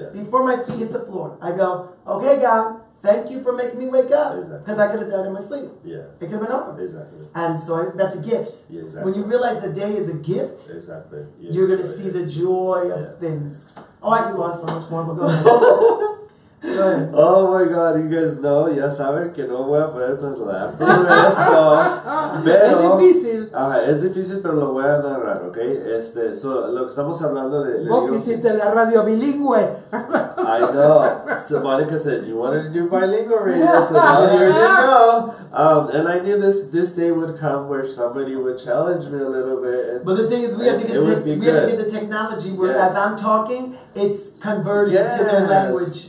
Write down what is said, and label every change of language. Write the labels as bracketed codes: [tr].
[en] Before my feet hit the floor, I go, okay, God, thank you for making me wake up. Because I could have died in my sleep. It could have been over. And so that's a gift. When you realize the day is a gift, you're going to see the joy of things. Oh, I could go on so much more, but go ahead. Oh my God, you guys know, [es] ya saben que no voy a poder trasladar todo esto, pero es difícil. Es difícil, pero lo voy a narrar, ¿ok? Lo que estamos hablando de vos que hiciste la radio bilingüe. [en] I know. So Monica says, you wanted to do bilingual radio, so now here you go. And I knew this day would come where somebody would challenge me a little bit. But the thing is, we have to get the technology where as I'm talking, it's converted to their language.